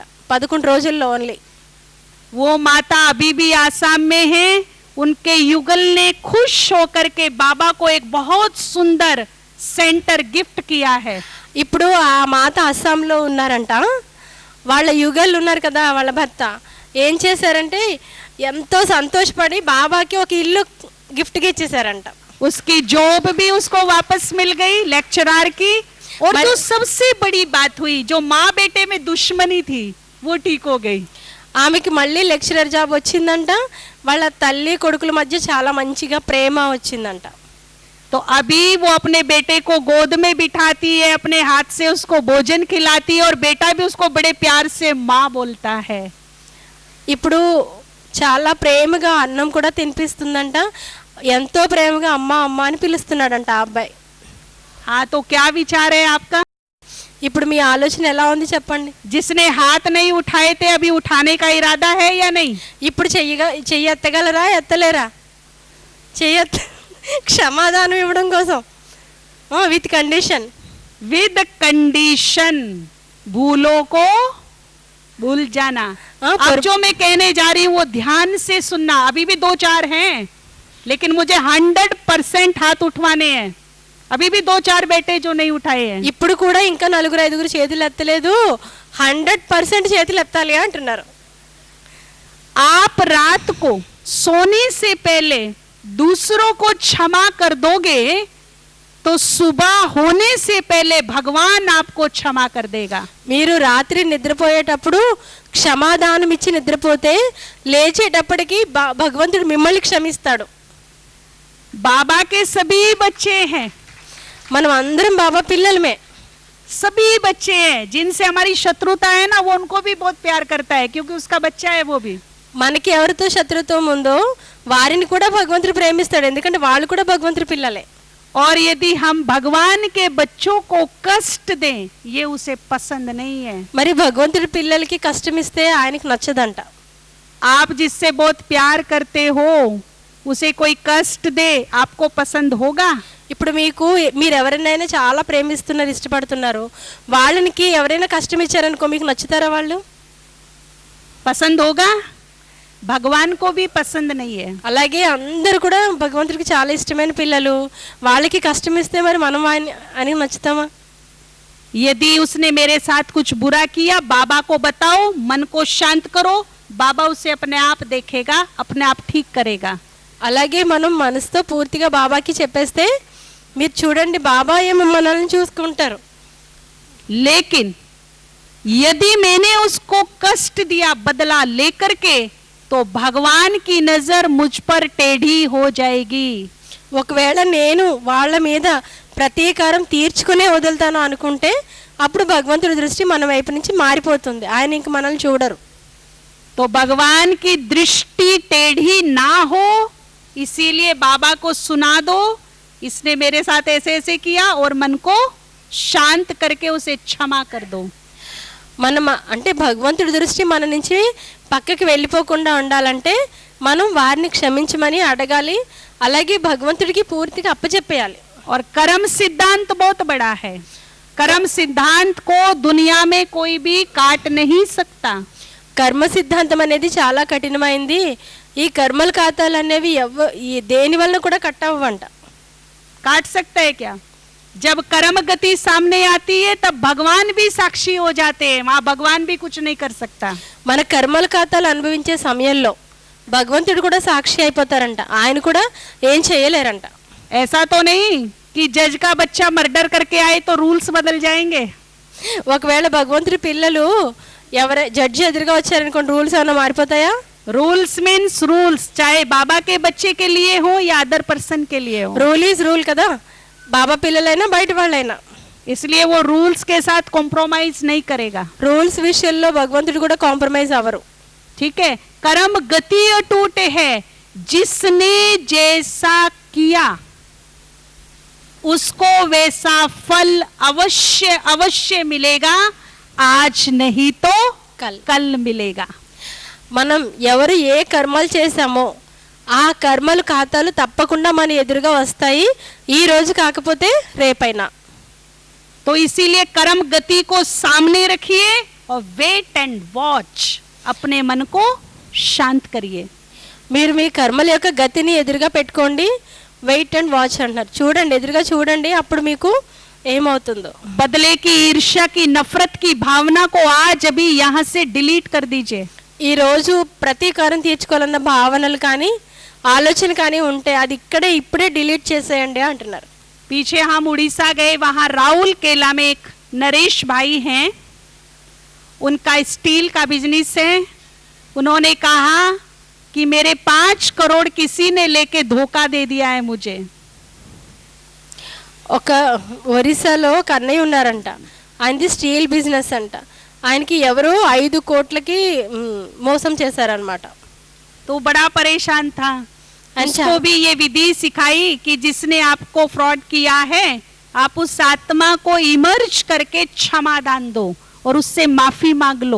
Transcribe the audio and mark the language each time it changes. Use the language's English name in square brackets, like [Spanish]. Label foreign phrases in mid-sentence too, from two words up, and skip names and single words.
[Telugu] 11 రోజుల్లో ఓన్లీ. [Hindi] वो माता अभी भी आसाम में है, उनके युगल ने खुश होकर के बाबा को एक बहुत सुंदर सेंटर गिफ्ट किया है। [Telugu] ఇప్పుడు ఆ మాత అస్సాంలో ఉన్నారంట. వాళ్ళ యుగల్ ఉన్నారు కదా, వాళ్ళ భర్త ఏం చేశారంటే ఎంతో సంతోషపడి బాబాకి ఒక ఇల్లు గిఫ్ట్గా ఇచ్చేసారంట. [Hindi] उसकी जॉब भी उसको वापस मिल गई लेक्चरर की, और जो सबसे बड़ी बात हुई, जो माँ बेटे में दुश्मनी थी वो ठीक हो गई। [Telugu] ఆమెకి మళ్ళీ లెక్చరర్ జాబ్ వచ్చిందంట. వాళ్ళ తల్లి కొడుకుల మధ్య చాలా మంచిగా ప్రేమ వచ్చిందంట. [Hindi] तो अभी वो अपने बेटे को गोद में बिठाती है, अपने हाथ से उसको भोजन खिलाती है, और बेटा भी उसको बड़े प्यार से माँ बोलता है। [Telugu] ఇప్పుడు చాలా ప్రేమగా అన్నం కూడా తినిపిస్తుందంట, ఎంతో ప్రేమగా అమ్మ అమ్మ అని పిలుస్తున్నాడంట ఆ అబ్బాయి. [Hindi] हाँ, तो क्या विचार है आपका? [Telugu] ఇప్పుడు మీ ఆలోచన ఎలా ఉంది చెప్పండి. [Hindi] जिसने हाथ नहीं उठाए थे अभी उठाने का इरादा है या नहीं? [Telugu] ఇప్పుడు చెయ్యి ఎత్తగలరా, ఎత్తలేరా? క్షమాదానం ఇవ్వడం కోసం [English] with condition. with condition, [Hindi] भूलों को भूल जाना। अब जो मैं कहने जा रही हूँ वो ध्यान से सुनना। अभी भी 2-4 हैं, लेकिन मुझे 100% हाथ उठवाने हैं। अभी भी 2-4 बेटे जो नहीं उठाए हैं। [Telugu] ఇప్పుడు కూడా ఇంకా 4-5 చేతులు ఎత్తలేదు, 100% చేతులు ఎత్తాలి అంటున్నారు. [Hindi] आप रात को सोने से पहले दूसरों को क्षमा कर दोगे तो सुबह होने से पहले भगवान आपको क्षमा कर देगा। [Telugu] మీరు రాత్రి నిద్రపోయేటప్పుడు క్షమాదానం ఇచ్చి నిద్రపోతే లేచేటప్పటికి భగవంతుడు మిమ్మల్ని క్షమిస్తాడు. [Hindi] बाबा के सभी बच्चे हैं, [Telugu] మనం అందరం బాబా పిల్లలమే. [Hindi] सभी बच्चे हैं। जिनसे हमारी शत्रुता है ना, वो उनको भी बहुत प्यार करता है, क्योंकि उसका बच्चा है वो भी। [Telugu] మనకి ఎవరితో శత్రుత్వం ఉందో వారిని కూడా భగవంతుడు ప్రేమిస్తాడు, ఎందుకంటే వాళ్ళు కూడా భగవంతుడి పిల్లలే. [Hindi] और यदि हम भगवान के बच्चों को कष्ट दें, ये उसे पसंद नहीं है। [Telugu] మరి భగవంతుడి పిల్లలకి కష్టం ఇస్తే ఆయనకి నచ్చదంట. [Hindi] आप जिससे बहुत प्यार करते हो उसे कोई कष्ट दे, आपको पसंद होगा? [Telugu] ఇప్పుడు మీరు ఎవరినైనా చాలా ప్రేమిస్తున్నారు, ఇష్టపడుతున్నారు, వాళ్ళకి ఎవరైనా కష్టం ఇచ్చారనుకో మీకు నచ్చుతారా వాళ్ళు? [Hindi] पसंद होगा? भगवान को भी पसंद नहीं है। [Telugu] అలాగే అందరూ కూడా భగవంతుడికి చాలా ఇష్టమైన పిల్లలు, వాళ్ళకి కష్టం ఇస్తే మరి మనం అని నచ్చుతామా? [Hindi] यदि उसने मेरे साथ कुछ बुरा किया, बाबा को बताओ, मन को शांत करो, बाबा उसे अपने आप देखेगा, अपने आप ठीक करेगा। [Telugu] అలాగే మనం మనసుతో పూర్తిగా బాబాకి చెప్పేస్తే మీరు చూడండి బాబా ఏమో మనల్ని చూసుకుంటారు. [Hindi] लेकिन यदि मैंने उसको कष्ट दिया बदला लेकर के, तो भगवान की नजर मुझ पर टेढ़ी हो जाएगी। [Telugu] ఒకవేళ నేను వాళ్ళ మీద ప్రతీకారం తీర్చుకునే వదులుతాను అనుకుంటే అప్పుడు భగవంతుడి దృష్టి మన వైపు నుంచి మారిపోతుంది, ఆయన ఇంక మనల్ని చూడరు. [Hindi] तो भगवान की दृष्टि टेढ़ी ना हो, इसीलिए बाबा को सुना दो, इसने मेरे साथ ऐसे ऐसे किया, और मन को शांत करके उसे क्षमा कर दो। [Telugu] మనం అంటే భగవంతుడి దృష్టి మన నుంచి పక్కకి వెళ్ళిపోకుండా ఉండాలంటే మనం వారిని క్షమించమని అడగాలి, అలాగే భగవంతుడికి పూర్తిగా అప్పచెప్పేయాలి. [Hindi] और कर्म सिद्धांत बहुत बड़ा है। कर्म सिद्धांत को दुनिया में कोई भी काट नहीं सकता। [Telugu] కర్మ సిద్ధాంతం అనేది చాలా కఠినమైంది. ఈ కర్మల ఖాతాలు అనేవి దేని వల్ల కూడా కట్ అవ్వంట. [Hindi] काट सकता है क्या? जब कर्म गति सामने आती है तब भगवान भी साक्षी हो जाते हैं, वहां भगवान भी कुछ नहीं कर सकता। [Telugu] మన కర్మల ఖాతాలు అనుభవించే సమయంలో భగవంతుడు కూడా సాక్షి అయిపోతారంట, ఆయన కూడా ఏం చేయలేరంట. [Hindi] ऐसा तो नहीं कि जज का बच्चा मर्डर करके आए तो रूल्स बदल जाएंगे। [Telugu] ఒకవేళ భగవంతుడి పిల్లలు జడ్జి ఎదురుగా వచ్చారనుకోండి, రూల్స్ ఏమైనా మారిపోతాయా? [English] rules means rules, [Hindi] चाहे बाबा के बच्चे के लिए हो या [English] other person [Hindi] के लिए हो, [English] rule is rule [Telugu] కదా, బాబా పిల్లలైనా బయట వాళ్ళైనా. [Hindi] इसलिए वो रूल्स के साथ कॉम्प्रोमाइज नहीं करेगा. [Telugu] రూల్స్ విషయంలో భగవంతుడు కూడా కాంప్రమైజ్ అవ్వరు. [Hindi] ठीक है. कर्म गति अटूट है, जिसने जैसा किया उसको वैसा फल अवश्य अवश्य मिलेगा, आज नहीं तो कल मिलेगा. [Telugu] మనం ఎవరు ఏ కర్మలు చేశామో ఆ కర్మల ఖాతాలు తప్పకుండా మన ఎదురుగా వస్తాయి, ఈ రోజు కాకపోతే రేపైనా. [Hindi] तो इसीलिए कर्म गति को सामने रखिए और [English] wait and watch, [Hindi] अपने मन को शांत करिए. [Telugu] మీరు మీ కర్మల యొక్క గతిని ఎదురుగా పెట్టుకోండి, [English] wait and watch [Telugu] అంటున్నారు. చూడండి, ఎదురుగా చూడండి, అప్పుడు మీకు ఏమవుతుందో. [Hindi] बदले की, ईर्ष्या की, नफरत की भावना को आज अभी यहाँ से डिलीट कर दीजिए. [Telugu] ఈ రోజు ప్రతీకారం తీర్చుకోవాలన్న భావనలు కానీ ఆలోచన కానీ ఉంటే అది ఇక్కడే ఇప్పుడే డిలీట్ చేసేయండి అంటున్నారు. [Hindi] पीछे हम उड़ीसा गए, वहाँ राउल केला में एक नरेश भाई हैं, उनका स्टील का बिजनेस है. उन्होंने कहा कि मेरे 5 करोड़ किसी ने लेके धोखा दे दिया है मुझे. [Telugu] ఒక ఒరిస్సాలో ఒక అన్నయ్య ఉన్నారంట, ఆయనది స్టీల్ బిజినెస్ అంట. ఆయనకి ఎవరో 5 కోట్లకి మోసం చేశారనమాట. [Hindi] तो बड़ा परेशान था. अच्छा. उसको भी ये विधि सिखाई कि जिसने आपको फ्रॉड किया है, आप उस आत्मा को इमर्ज करके क्षमादान दो और उससे माफी मांग लो.